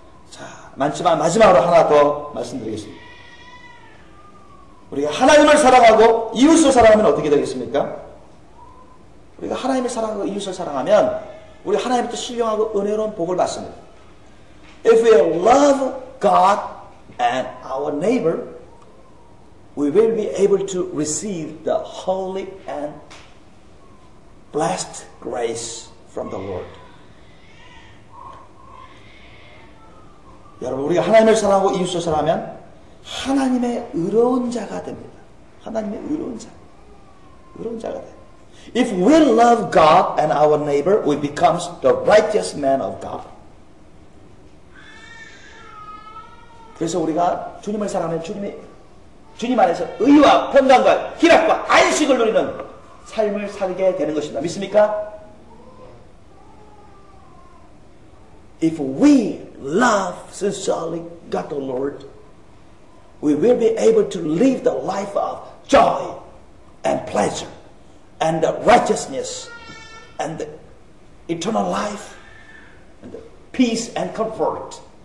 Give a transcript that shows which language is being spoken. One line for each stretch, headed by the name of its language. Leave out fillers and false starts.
Korean: 자, 많지만 마지막으로 하나 더 말씀드리겠습니다. 우리가 하나님을 사랑하고 이웃을 사랑하면 어떻게 되겠습니까? 우리가 하나님을 사랑하고 이웃을 사랑하면 우리 하나님부터 신령하고 은혜로운 복을 받습니다.
English: If we love God and our neighbor, we will be able to receive the holy and blessed grace from the Lord.
Korean: 여러분, 우리가 하나님을 사랑하고 이웃을 사랑하면 하나님의 의로운 자가 됩니다. 하나님의 의로운 자. 의로운 자가 돼요.
English: If we love God and our neighbor, we become the righteous man of God.
Korean: 그래서 우리가 주님을 사랑하면 주님 안에서 의와 평강과 희락과 안식을 누리는 삶을 살게 되는 것입니다. 믿습니까?
English: If we love sincerely God the Lord, we will be able to live the life of joy and pleasure and righteousness and the eternal life and the peace and comfort.